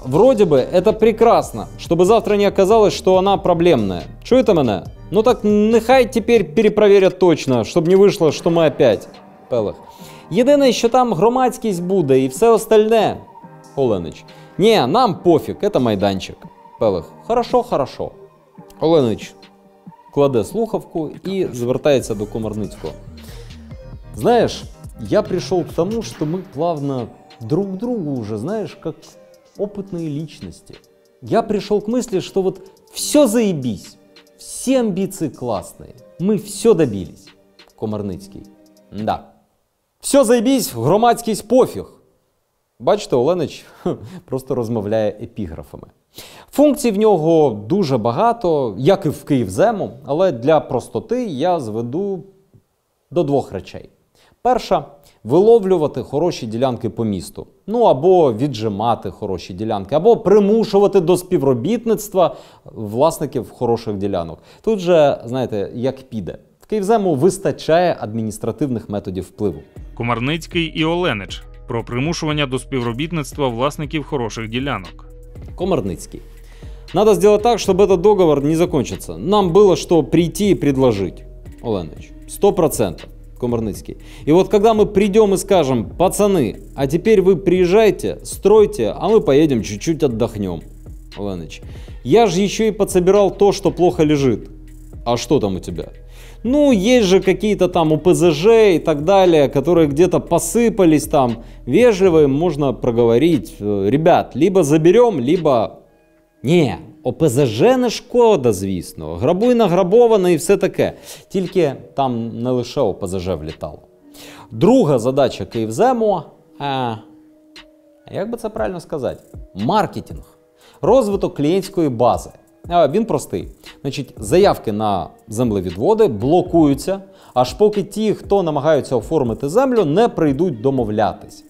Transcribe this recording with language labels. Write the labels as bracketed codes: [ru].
[ru] Вроде бы это прекрасно, чтобы завтра не оказалось, что она проблемная. [uk] Чуєте мене? Ну так нехай тепер перепроверять точно, щоб не вийшло, що ми опять. Пелих. Єдине, що там громадськість буде і все остальне. Оленич. Не, нам пофіг, это майданчик. [ru] Пелих. Хорошо, хорошо. [uk] Оленич кладе слухавку і звертається до Комарницького. Знаєш, я прийшов к тому, що ми плавно [ru] друг к другу уже, знаешь, как опытные личности. Я пришел к мысли, что вот все заебись, все амбиции классные, мы все добились. Комарницький. Да. Все заебись, [uk] громадськість пофіг. Бачите, Оленич просто розмовляє епіграфами. Функцій в нього дуже багато, як і в Київзему, але для простоти я зведу до двох речей. Перша – виловлювати хороші ділянки по місту. Ну, або віджимати хороші ділянки, або примушувати до співробітництва власників хороших ділянок. Тут же, знаєте, як піде. В Київзему вистачає адміністративних методів впливу. Комарницький і Оленич про примушування до співробітництва власників хороших ділянок. Комарницький. [ru] Надо сделать так, чтобы этот договор не закончился. Нам было что прийти и предложить. Оленич. 100%. Комарницкий. И вот когда мы придем и скажем: пацаны, а теперь вы приезжайте, стройте, а мы поедем чуть-чуть отдохнем. Оленич. Я же еще и подсобирал то, что плохо лежит. А что там у тебя? Ну, есть же какие-то там ОПЗЖ и так далее, которые где-то посыпались там. Вежливо им можно проговорить: ребят, либо заберем, либо... [uk] Не, ОПЗЖ не шкода, звісно. Грабуй награбовано і все таке. Тільки там не лише ОПЗЖ влітало. Друга задача Київзему, як би це правильно сказати? Маркетинг. Розвиток клієнтської бази. Він простий. Значить, заявки на землевідводи блокуються, аж поки ті, хто намагаються оформити землю, не прийдуть домовлятись.